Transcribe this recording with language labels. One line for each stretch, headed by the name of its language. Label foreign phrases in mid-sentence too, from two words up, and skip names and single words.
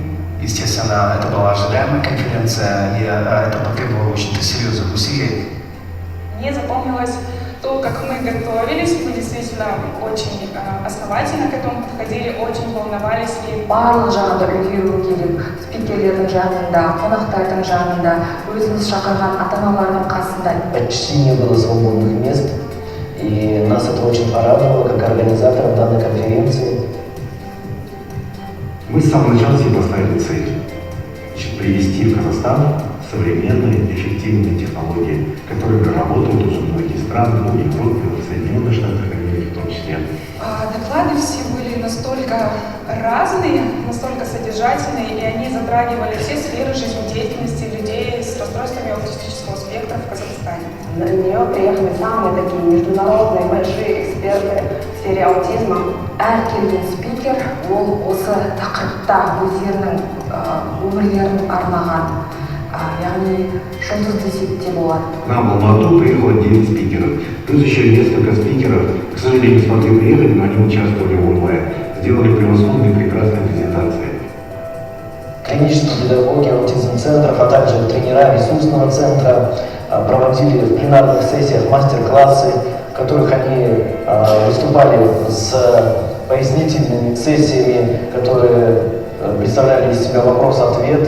Russian: Естественно, это была ожидаемая конференция, и это потребовало очень серьезных усилий. Мне запомнилось то, как мы готовились, мы действительно очень основательно к этому подходили, очень волновались.
Kazakh: Барлық жағында үлгеру керек, спикерлердің жанында, қонақтардың жанында, өзіміз шақырған ата-аналардың қасында.
Russian: Почти не было свободных мест, и нас это очень порадовало, как организаторов данной конференции. Мы с самого начала себе поставили цель привести в Казахстан современные, эффективные технологии, которые работают уже многие страны, ну, в Европе, в Соединенных Штатах Америки в том числе. числе? Доклады все были настолько разные, настолько содержательные, и они затрагивали все сферы жизнедеятельности людей с расстройствами аутистического спектра в Казахстане. На нее приехали самые такие международные большие эксперты в сфере аутизма.
Kazakh: Әр келген спикер ол осы тақырыпта өздерінің өмірлерін арнаған, яғни жұлдыз десек те болады.
Russian: К нам в Алмату приехало 9 спикеров, плюс еще несколько спикеров, к сожалению, не смогли приехать, но они участвовали в онлайн, сделали превосходные прекрасные презентации. Клинические педагоги аутизм-центров, а также тренера ресурсного центра проводили в пленарных сессиях мастер-классы, в которых они выступали с пояснительными сессиями, которые представляли из себя вопрос-ответ.